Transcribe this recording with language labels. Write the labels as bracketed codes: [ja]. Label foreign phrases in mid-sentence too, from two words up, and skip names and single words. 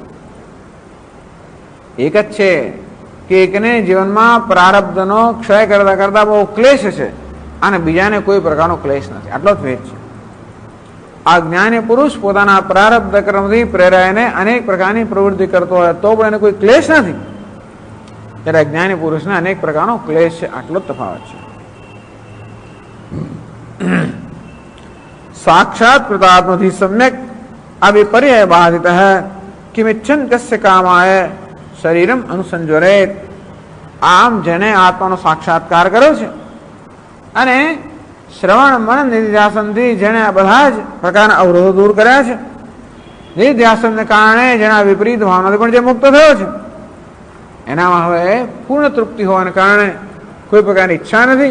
[gu] એક જ છે કે એકને જીવનમાં પ્રારબ્ધનો ક્ષય કરતા કરતા બહુ ક્લેશ છે અને બીજાને કોઈ પ્રકારનો ક્લેશ નથી. આટલો જ ભેદ છે. આ જ્ઞાની પુરુષ પોતાના પ્રારબ્ધ કર્મથી પ્રેરાઈને અનેક પ્રકારની પ્રવૃત્તિ કરતો હોય તો પણ એને કોઈ ક્લેશ નથી, ત્યારે અજ્ઞાની પુરુષને અનેક પ્રકારનો ક્લેશ છે. આટલો જ તફાવત છે. [sa] साक्षात कृतात्मधि सम्यक अभिपर्य बाधित है किमिच्छन कस्य कामाय शरीरम अनुसंजरेत. [gu] આમ જેને આત્માનો સાક્ષાત્કાર કર્યો છે અને શ્રવણ મનન નિધિધ્યાસનથી જેને આ બધા જ પ્રકારના અવરોધો દૂર કર્યા છે, નિધિધ્યાસનને કારણે જેના વિપરીત ભાવનાથી પણ જે મુક્ત થયો છે, એનામાં હવે પૂર્ણ તૃપ્તિ હોવાને કારણે કોઈ પ્રકારની ઈચ્છા નથી.